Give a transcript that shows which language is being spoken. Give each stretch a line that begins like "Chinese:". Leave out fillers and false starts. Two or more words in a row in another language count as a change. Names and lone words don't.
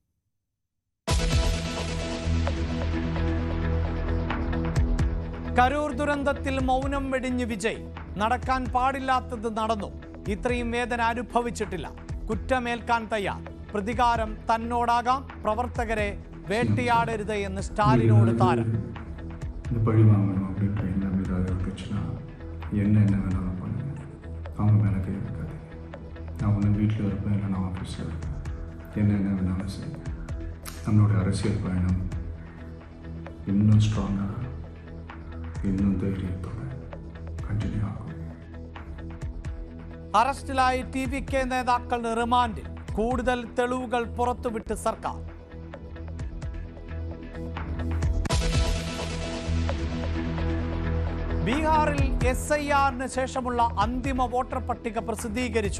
Malayalam: കരൂർ ദുരന്തത്തിൽ മൗനം വെടിഞ്ഞ് വിജയ്. നടക്കാൻ പാടില്ലാത്തത് നടന്നു. ഇത്രയും വേദന അനുഭവിച്ചിട്ടില്ല. കുറ്റമേൽക്കാൻ തയ്യാർ. പ്രതികാരം തന്നോടാകാം. പ്രവർത്തകരെ വേട്ടയാടരുത് എന്ന് സ്റ്റാലിനോട് താരം.
Tamil: வீட்டில் இருப்பேன், இல்லைனா ஆஃபீஸில் இருப்பேன், என்ன வேணாலும் செய்யும். நம்மளுடைய அரசியல் பயணம் இன்னும் ஸ்ட்ராங்காக, இன்னும் தைரியத்தோடு கன்டினியூ ஆகும்.
Malayalam: അറസ്റ്റിലായി TVK നേതാക്കൾ റിമാൻഡിൽ. കൂടുതൽ തെളിവുകൾ പുറത്തുവിട്ട് സർക്കാർ. ബീഹാറിൽ SIR ശേഷമുള്ള അന്തിമ വോട്ടർ പട്ടിക പ്രസിദ്ധീകരിച്ചു.